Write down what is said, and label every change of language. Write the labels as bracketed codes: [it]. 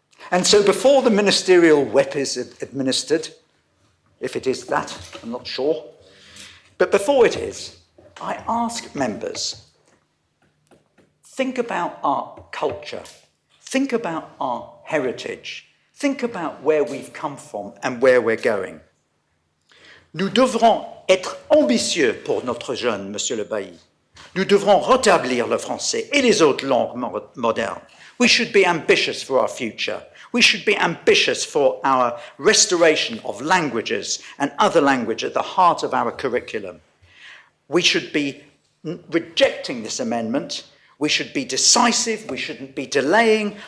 [en] And so before the ministerial whip is administered, if it is that, I'm not sure, but before it is, I ask members, think about our culture, think about our heritage, think about where we've come from and where we're going. [fr] Nous devrons être ambitieux pour notre jeune, Monsieur le Bailly. Nous devrons rétablir le français et les autres langues modernes. [en] We should be ambitious for our future. We should be ambitious for our restoration of languages and other language at the heart of our curriculum. We should be rejecting this amendment. We should be decisive. We shouldn't be delaying.